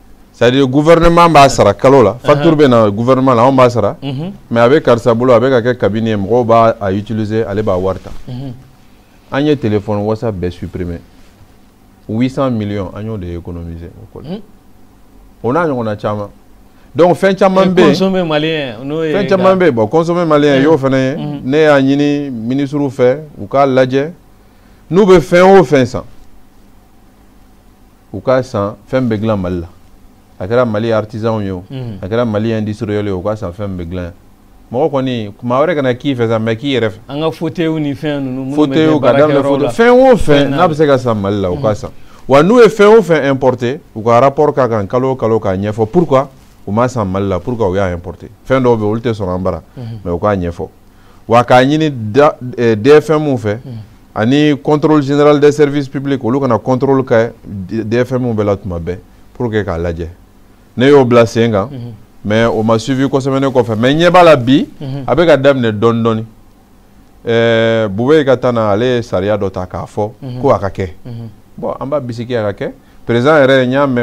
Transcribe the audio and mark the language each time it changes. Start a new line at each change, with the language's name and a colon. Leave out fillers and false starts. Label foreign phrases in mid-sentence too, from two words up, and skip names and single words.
Bambara: c'est-à-dire gouvernement b'a sara kalo la facture bɛ na gouvernement la on b'a sara
French: mais avec
Bambara: karisa bolo avec ka kɛ cabinet mɔgɔw b'a a utiliser ale b'a wari ta an ye téléphone WhatsApp bɛɛ supprimer 800 millions an y'o de économiser on a ɲɔgɔnna caman donc fɛn caman bɛ yen
French: consommer malien
Bambara: n'o ye fɛn caman bɛ yen bon
French: consommer malien
Bambara: y'o fana ye ne y'a ɲini ministre fɛ u k'a lajɛ n'u bɛ fɛn o fɛn san u k'a san fɛn bɛ dilan Mali la a kɛra Mali artisan ye o a kɛra Mali industriel ye o k'a san fɛn bɛ dilan mɔgɔ kɔni maa wɛrɛ kana k'i fɛ sa mais k'i yɛrɛ fɛ an ka fauteuil ni fɛn ninnu fauteuil ka daminɛ fauteuil fɛn o fɛn n'a bɛ se ka san Mali la o k'a san wa n'u ye fɛn o fɛn importer u ka rapport k'a kan kalo o kalo k'a ɲɛfɔ pourquoi u ma san Mali la pourquoi u y'a importer fɛn dɔw bɛ olu tɛ sɔn an bara mais u k'a ɲɛfɔ wa k'a ɲini DFM fɛ ani
French: contrôle général des services publics
Bambara: olu kana contrôle kɛ DFM bɛɛ la tuma bɛɛ
French: pour que
Bambara: k'a lajɛ ne y'o bila sen kan mais o ma suivi kosɛbɛ ne kɔfɛ mais ɲɛ b'a la bi a bɛ ka daminɛ dɔɔni dɔɔni Bube ka taa na ale ye sariya dɔ ta k'a fɔ ko a ka kɛ bon an b'a bisiki a ka kɛ président yɛrɛ n y'a mɛn